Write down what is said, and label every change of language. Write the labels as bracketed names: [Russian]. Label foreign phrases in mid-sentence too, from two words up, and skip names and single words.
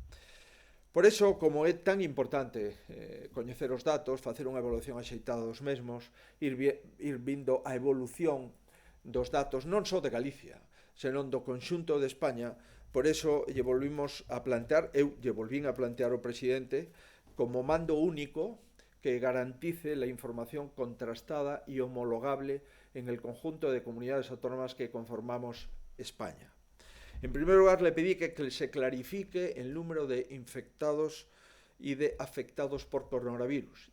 [Galician] Por iso, como é tan importante coñecer os datos, facer unha evaluación axeitada dos mesmos, ir vindo a evolución dos datos non só de Galicia, senón do conxunto de España. Por iso lle volvimos a plantear, eu lle volvín a plantear ao presidente como mando único [Spanish] que garantice la información contrastada y homologable en el conjunto de comunidades autónomas que conformamos España. En primer lugar, le pedí que se clarifique el número de infectados y de afectados por coronavirus.